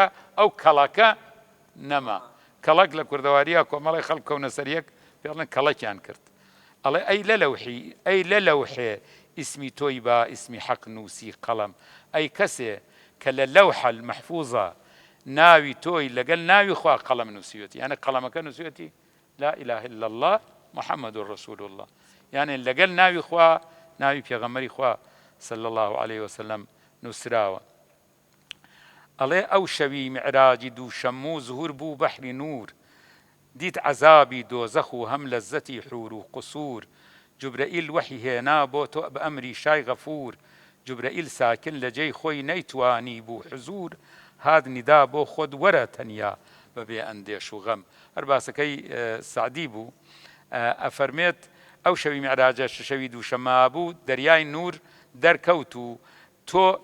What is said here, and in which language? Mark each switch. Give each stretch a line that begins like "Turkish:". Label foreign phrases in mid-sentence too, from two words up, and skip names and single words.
Central Kurdish: ئەو کەڵەکە نەما کەڵک لە کوردەواریە کۆمەڵی خەڵک کەونە سەر یەک پێڵێن کەڵەکیان کرد ئەڵێ ئەی لە لەوحێ ئیسمی تۆی با ئیسمی حەق نووسی قەڵەم ئەی کەسێ کە لە لەوحە المەحفوظە ناوی تۆی لەگەڵ ناوی خوا قەڵەم نووسیوەتی یانە قەڵەمەکە نووسیوەتی
Arabic: لا إله إلا الله محمد رسول الله
Central Kurdish: يعني لەگەڵ ناوی خوا ناوی پێغەمبەری خوا
Arabic: صلی الله عليه وسلم
Central Kurdish: نووسراوە ئەڵێ ئەو شەوی میعراجی دووشەممە و زوهور بوو بەحری نور دیت عذابی دۆزەخ و هەم لەزەتی حور و قسوور جوبرەئیل وەحی هێنا بۆ تۆ بە ئەمری شای غەفور جوبرەئیل ساکن لە جێی خۆی نەیتوانی بوو حزور هات نیدا بۆ خۆت وەرە تەنیا بەبێ ئەندێش و غەم هەر باسەکەی سعدی بوو ئەفەرمێت ئەو شەوی میعراجە شەوی دووشەمە بوو دەریای نور دەرکەوت و تۆ